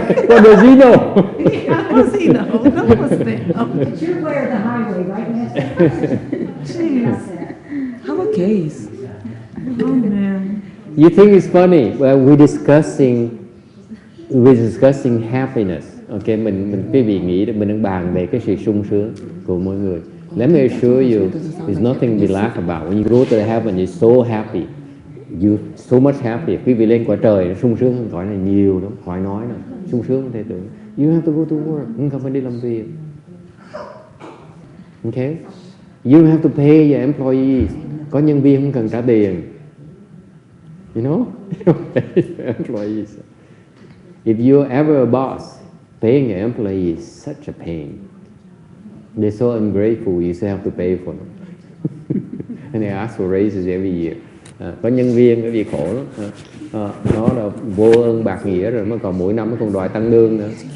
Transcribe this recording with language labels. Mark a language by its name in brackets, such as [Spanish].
[English] What does he know? Yeah, what does he know? None of us know. It's your way or the highway, right, Nancy? Jeez. How about gays? Oh, man. You think it's funny? Well, we're discussing happiness. [Vietnamese] Okay, quý vị nghĩ mình đang bàn về cái sự sung sướng của mỗi người. [English] Let me assure you, there's nothing to laugh about. When you go to the heaven, you're so happy. You're so much happy. [Vietnamese] Quý vị lên cõi trời, nó sung sướng hơn cõi này nhiều lắm. Khỏi nói nữa. Sung sướng không thể tưởng. [English] You have to go to work. [Vietnamese] Không phải đi làm việc. [English] Okay? You have to pay your employees. [Vietnamese] Có nhân viên không cần trả tiền. [English] You know? You don't pay your employees. If you're ever a boss, paying your employees is such a pain. They're so ungrateful, you still have to pay for them. And they ask for raises every year. [Vietnamese] Có nhân viên cái gì khổ lắm. Nó là vô ơn bạc nghĩa rồi, mới còn mỗi năm nó còn đòi tăng lương nữa.